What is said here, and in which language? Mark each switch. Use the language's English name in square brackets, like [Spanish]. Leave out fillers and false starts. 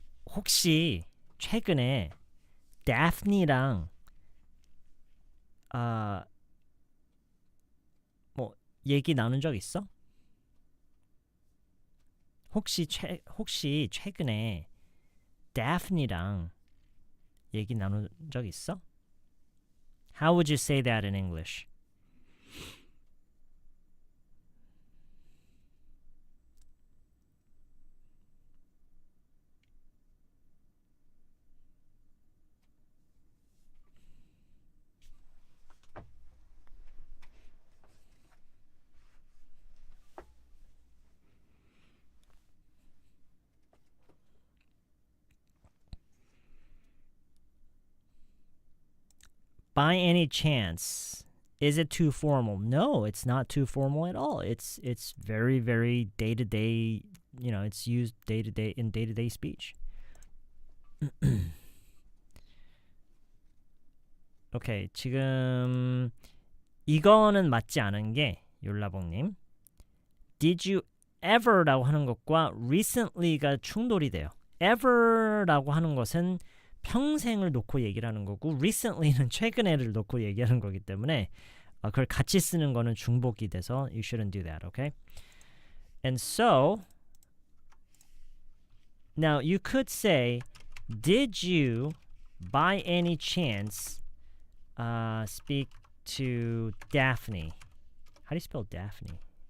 [Korean] 혹시 최근에 Daphne랑 뭐 얘기 나눈 적 있어? 혹시 최근에 Daphne랑 얘기 나눈 적 있어? [English] How would you say that in English? by any chance, is it too formal? No, it's not too formal at all. It's very, very day-to-day, it's used day-to-day in day-to-day speech. [Korean] 오케이, 지금 이거는 맞지 않은 게 욜라봉님. [English] Did you ever [Korean] 라고 하는 것과 recently가 충돌이 돼요. ever라고 하는 것은 평생을 놓고 얘기를 하는 거고 recently는 최근에를 놓고 얘기하는 거기 때문에 그걸 같이 쓰는 거는 중복이 돼서 [English] you shouldn't do that, okay? And so now you could say, did you by any chance speak to Daphne? How do you spell Daphne?